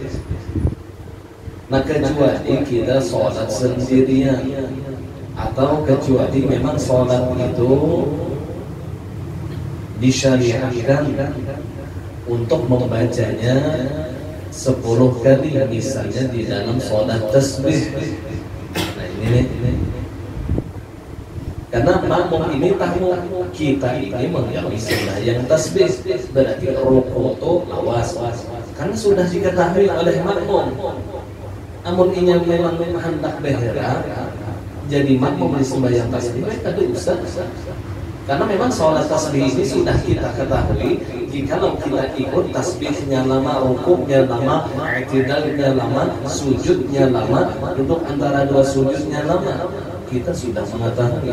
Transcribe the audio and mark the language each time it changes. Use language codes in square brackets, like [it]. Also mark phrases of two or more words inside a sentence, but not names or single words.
[id] Nah kecuali kita sholat sendirian, atau kecuali memang sholat itu disyariatkan untuk membacanya 10 kali, misalnya di dalam sholat tasbih. Nah ini karena makmum ini tahu kita ini mengalami sembahyang tasbih, berarti rukuk itu lawas, karena sudah diketahui oleh makmum. Namun ini memang hendak behera, jadi makmum di sembahyang tasbih mereka dosa. Karena memang sholat tasbih ini sudah kita ketahui, jikalau kita ikut tasbihnya lama, rukuknya lama, i'tidalnya lama, sujudnya lama, duduk antara 2 sujudnya lama, kita sudah mengetahui.